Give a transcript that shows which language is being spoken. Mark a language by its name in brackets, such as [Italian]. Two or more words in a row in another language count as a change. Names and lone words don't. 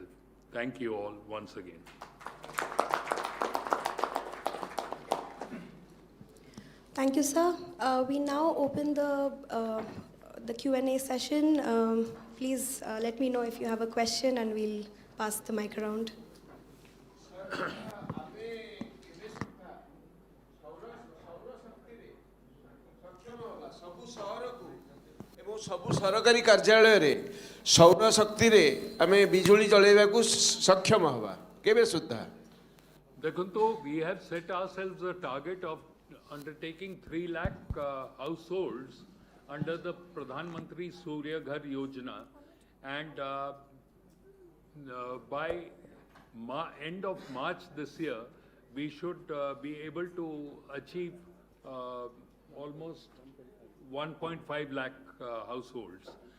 [English] Thank you all once again. Thank you, sir. We now open the Q&A session. Please let me know if you have a question and we'll pass the mic around. [Odia] ସବୁ ସରକାରୀ କାର୍ଯ୍ୟାଳୟରେ ସୌର ଶକ୍ତିରେ ଆମେ ବିଜୁଳି ଜଳେଇବାକୁ ସକ୍ଷମ ହେବା କେବେ ସୁଦ୍ଧା? [English] Dekhanto, we have set ourselves a target of undertaking 3 lakh households under the Pradhan Mantri Surya Ghar Yojana, and by end of March this year, we should be able to achieve almost 1.5 lakh households.